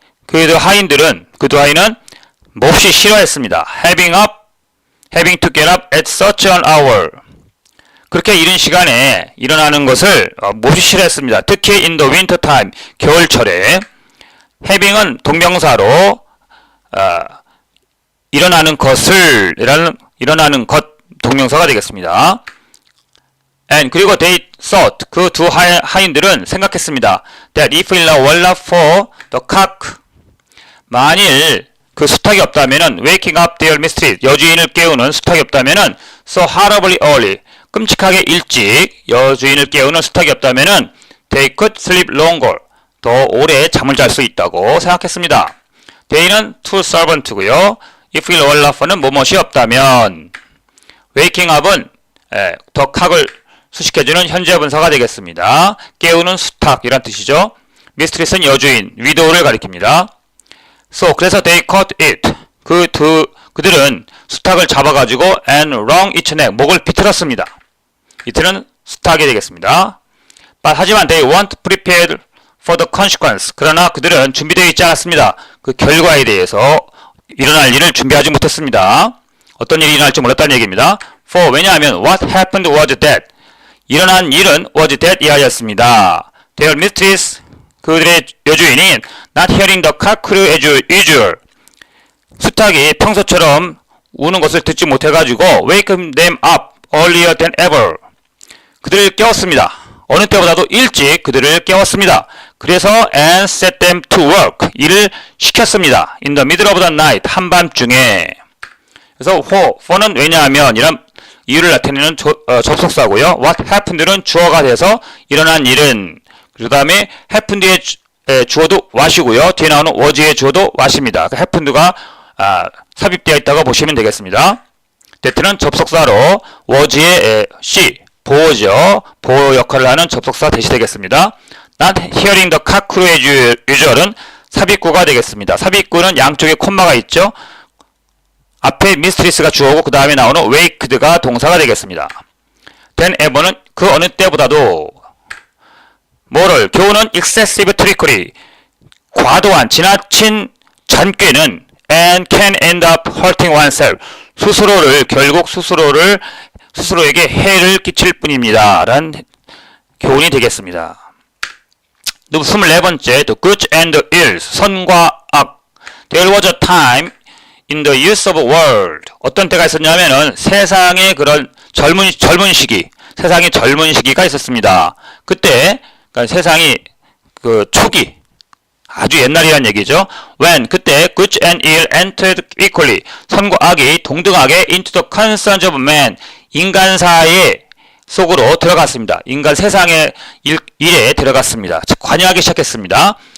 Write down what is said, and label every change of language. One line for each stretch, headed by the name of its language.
Korean: 그 두 하인은 몹시 싫어했습니다.
English: Having to get up at such an hour.
Korean: 그렇게 이른 시간에 일어나는 것을 몹시 싫어했습니다. 특히
English: in the winter time.
Korean: 겨울철에. having은 동명사로 일어나는 일어나는 것 동명사가 되겠습니다.
English: And
Korean: 그리고
English: they thought
Korean: 그 두 하인들은 생각했습니다.
English: That if it were not for the cock
Korean: 만일 그 수탉이 없다면은
English: waking up their mistress
Korean: 여주인을 깨우는 수탉이 없다면은
English: so horribly early
Korean: 끔찍하게 일찍 여주인을 깨우는 수탉이 없다면은
English: they could sleep longer
Korean: 더 오래 잠을 잘 수 있다고 생각했습니다. they는 to servant고요.
English: if it were not for
Korean: 는 뭐뭇이 없다면
English: waking up
Korean: 은 더 칵을 수식해주는 현재 분사가 되겠습니다. 깨우는 수탉 이란 뜻이죠. mistress는 여주인, widow를 가리킵니다.
English: So
Korean: 그래서
English: they caught it.
Korean: 그들은 수탉을 잡아가지고
English: and wrung its neck
Korean: 목을 비틀었습니다. 이틀은 수탉이 되겠습니다.
English: But
Korean: 하지만
English: they weren't prepared for the consequence.
Korean: 그러나 그들은 준비되어 있지 않았습니다. 그 결과에 대해서 일어날 일을 준비하지 못했습니다. 어떤 일이 일어날지 몰랐다는 얘기입니다.
English: For
Korean: 왜냐하면
English: what happened was that
Korean: 일어난 일은
English: was that
Korean: 이하였습니다.
English: Their mistress
Korean: 그들의 여주인이
English: not hearing the cock crew as usual
Korean: 수탉이 평소처럼 우는 것을 듣지 못해가지고
English: wake them up earlier than ever
Korean: 그들을 깨웠습니다. 어느 때보다도 일찍 그들을 깨웠습니다. 그래서
English: and set them to work
Korean: 일을 시켰습니다.
English: in the middle of the night
Korean: 한밤중에 그래서 for는 왜냐하면 이런 이유를 나타내는 접속사고요. what happened는 주어가 돼서 일어난 일은 그 다음에 happened의 주어도 what이고요. 뒤에 나오는 was의 주어도 what입니다. 그 happened가 삽입되어 있다고 보시면 되겠습니다. that는 접속사로 was의 C 보호죠. 보호 역할을 하는 접속사 대시 되겠습니다.
English: not hearing the cock crew as usual
Korean: 은 삽입구가 되겠습니다. 삽입구는 양쪽에 콤마가 있죠. 앞에 mistress가 주어고 그 다음에 나오는 waked가 동사가 되겠습니다.
English: then ever
Korean: 는 그 어느 때보다도 뭐를 교훈은
English: excessive trickery
Korean: 과도한 지나친 잔꾀는
English: and can end up hurting oneself
Korean: 결국 스스로에게 해를 끼칠 뿐입니다. 라는 교훈이 되겠습니다.
English: 24번째 The good and the ill
Korean: 선과 악
English: There was a time in the youth of the world
Korean: 어떤 때가 있었냐면은 세상의 그런 젊은 시기 세상의 젊은 시기가 있었습니다. 그때 그러니까 세상이 그 초기 아주 옛날이란 얘기죠.
English: When
Korean: 그때
English: good and ill entered equally
Korean: 선과 악이 동등하게
English: into the concerns of man
Korean: 인간사의 속으로 들어갔습니다. 인간 세상의 일에 들어갔습니다. 즉 관여하기 시작했습니다.